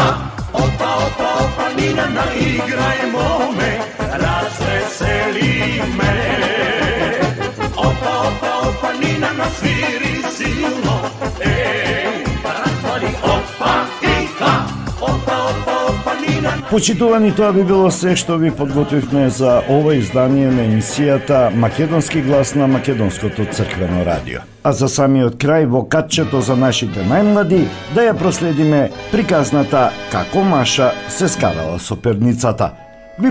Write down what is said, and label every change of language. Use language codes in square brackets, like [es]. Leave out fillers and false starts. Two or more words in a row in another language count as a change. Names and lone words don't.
[sr] Opa, Nina na igrajmo me, razveseli me. Opa, Nina na sviri silno, ej, raspali opa i a. Opa, Nina na... [mk] Почитувани, тоа би било се што ви подготвивме за ова издание на емисијата Македонски глас на Македонското црквено радио. А за самиот крај во катчето за нашите најмлади да ја проследиме приказната Како Маша се скарала со перницата.